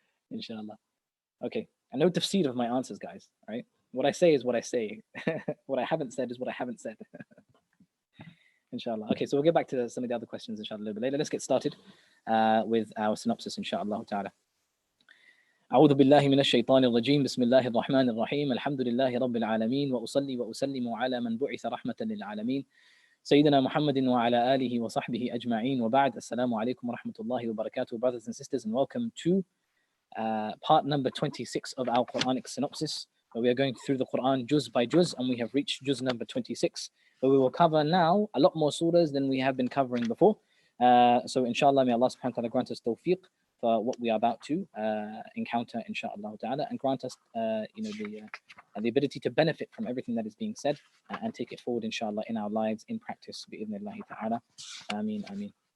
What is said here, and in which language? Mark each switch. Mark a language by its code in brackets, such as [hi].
[en] Inshallah. Okay. And no tafsir of my answers, guys. Right? What I say is what I say. What I haven't said is what I haven't said. Inshallah. Okay, so we'll get back to some of the other questions, inshallah, a little bit later. Let's get started with our synopsis, inshallah ta'ala. [ar] أعوذ بالله من الشيطان الرجيم بسم الله الرحمن الرحيم الحمد لله رب العالمين وأصلي وأسلم على من بعث رحمة للعالمين سيدنا محمد وعلى آله وصحبه أجمعين وبعد السلام عليكم ورحمة الله وبركاته. [en] Brothers and sisters, and welcome to part number 26 of our Quranic synopsis, where we are going through the Quran juz by juz, and we have reached juz number 26, where we will cover now a lot more surahs than we have been covering before. So inshallah, may Allah subhanahu wa ta'ala grant us tawfiq for what we are about to encounter, inshallah ta'ala, and grant us the ability to benefit from everything that is being said and take it forward, inshallah, in our lives, in practice, bi'idhnillahi ta'ala. Ameen, ameen.